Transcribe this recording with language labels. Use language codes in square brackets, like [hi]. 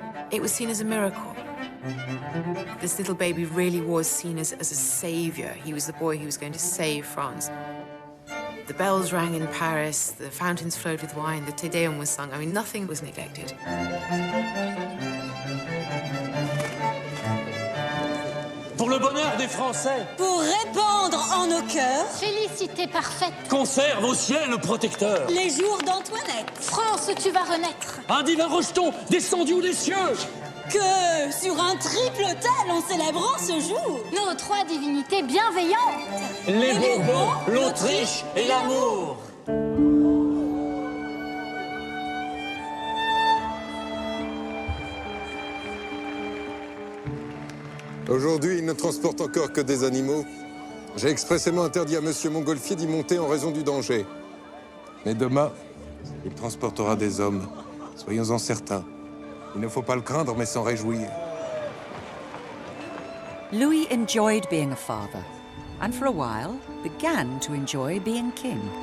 [en] It was seen as a miracle. This little baby really was seen as a savior. He was the boy who was going to save France. The bells rang in Paris, the fountains flowed with wine, the Te Deum was sung. I mean, nothing was neglected. [fr] Pour le bonheur des Français. Pour répandre en nos cœurs. Félicité parfaite. Conserve au ciel protecteur. Les jours d'Antoinette. France, tu vas renaître. Un divin rejeton descendu des cieux. Que sur un triple autel en célébrant ce jour. Nos trois divinités bienveillantes. Les Bourbons, l'Autriche et l'amour. Aujourd'hui, il ne transporte encore que des animaux. J'ai expressément interdit à Monsieur Montgolfier d'y monter en raison du danger. Mais demain, il transportera des hommes. Soyons-en certains. Il ne faut pas le craindre, mais s'en réjouir. [en] Louis enjoyed being a father, and for a while began to enjoy being king.